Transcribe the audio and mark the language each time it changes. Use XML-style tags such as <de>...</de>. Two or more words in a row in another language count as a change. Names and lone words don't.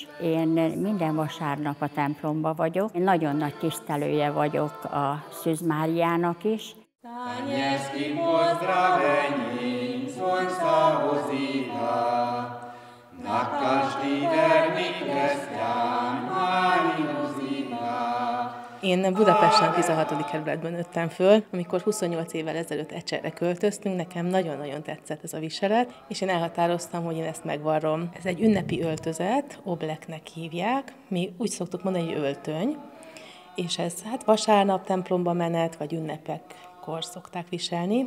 <hu>Én minden vasárnap a templomba vagyok. Én nagyon nagy tisztelője vagyok a Szűz Máriának is.</hu> <sk>Anielským pozdravením zvon sa ozýva, na každý verný kresťan Máriu vzýva.</sk> <hu>Én Budapesten 16. kerületben nőttem föl. Amikor 28 évvel ezelőtt Ecserre költöztünk, nekem nagyon-nagyon tetszett ez a viselet, és én elhatároztam, hogy én ezt megvarrom. Ez egy ünnepi öltözet, obleknek hívják. Mi úgy szoktuk mondani, hogy öltöny, és ez hát vasárnap templomba menet, vagy ünnepekkor szokták viselni.</hu>